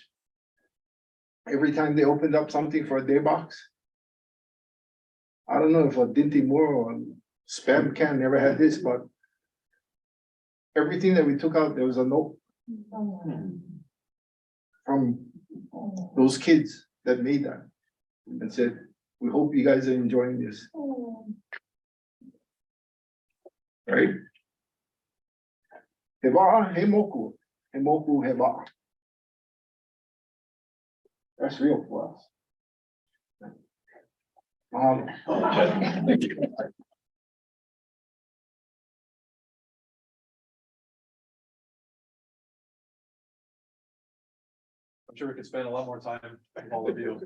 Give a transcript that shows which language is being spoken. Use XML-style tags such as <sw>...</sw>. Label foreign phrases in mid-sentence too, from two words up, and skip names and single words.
<en>Every time they opened up something for a day box, I don't know if a Dinty Moore or spam can never had this, but everything that we took out, there was a note from those kids that made that and said, we hope you guys are enjoying this. Right?</en> <haw>He wa'a, he moku, he moku, he wa'a.</haw> <en>That's real for us. Thank you. I'm sure we could spend a lot more time with all of you.</en>